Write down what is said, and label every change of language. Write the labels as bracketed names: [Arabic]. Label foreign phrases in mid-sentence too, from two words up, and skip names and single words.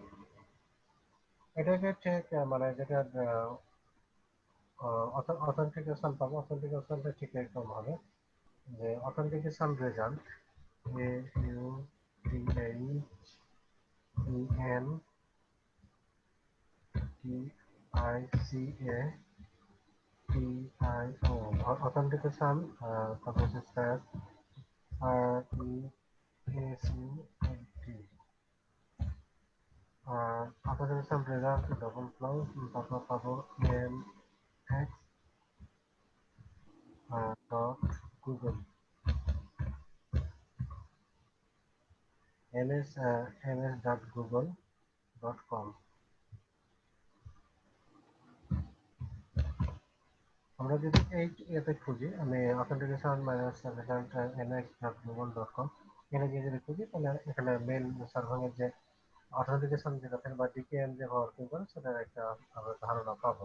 [Bangla] এটাকে ঠিক মানে যেটা অথেন্টিকেশন পাবো, অথেন্টিকেশনটা ঠিক এরকম হবে যে [English] authentication result [Bangla] AUTHENTICATIO, অথেন্টিকেশন, তারপর হচ্ছে স্ট্যাট [English] RESULT, authentication result double clause, [Bangla] তারপর পাবো [English] mx dot google [Bangla] ms.google.com। আমরা যদি এতে খুঁজি, আমি [English] authentication minus result [Bangla] mx.google.com এখানে গিয়ে যদি খুঁজি, তাহলে এখানে [English] mail server's [Bangla] যে অথেন্টিকেশন যেটা থাকে বা ডিকেএম যে ওয়ার্কিং করে সেটার একটা আমরা ধারণা পাবো।